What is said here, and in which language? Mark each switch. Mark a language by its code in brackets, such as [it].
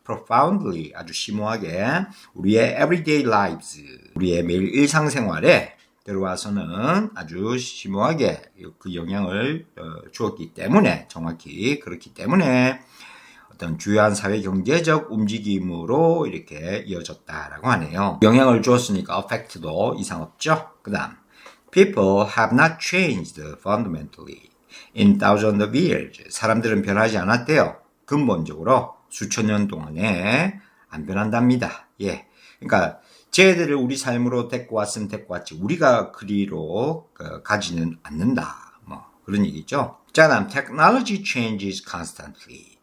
[ko] profoundly 아주 심오하게 우리의 [en] everyday lives [ko] 우리의 매일 일상생활에 들어와서는 아주 심오하게 그 영향을 주었기 때문에 정확히 그렇기 때문에 어떤 주요한 사회 경제적 움직임으로 이렇게 이어졌다라고 하네요. 영향을 주었으니까 affect도 이상 없죠. 그 다음 [en] People have not changed fundamentally in thousands of years. [ko] 사람들은 변하지 않았대요. 근본적으로 수천 년 동안에 안 변한답니다. 예. 그러니까 쟤들을 우리 삶으로 데리고 왔으면 데리고 왔지 우리가 그리로 가지는 않는다. 뭐 그런 얘기죠. 자, 다음 [en] technology changes constantly.